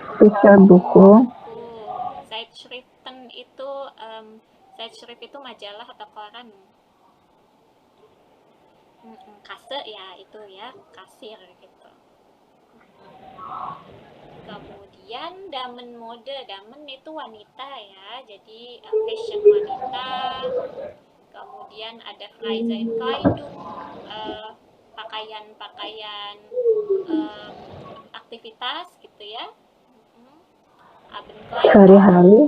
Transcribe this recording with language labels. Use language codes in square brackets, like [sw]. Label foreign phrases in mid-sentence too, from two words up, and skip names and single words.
[id] buku. Zeitschriften itu Zeitschrift itu majalah atau koran. Kasse ya, itu ya, kasir gitu. Kemudian [de] Damen mode. [id] Damen itu wanita ya, jadi fashion wanita. Kemudian ada Freizeitkleidung, pakaian aktivitas gitu ya. Sehari-hari.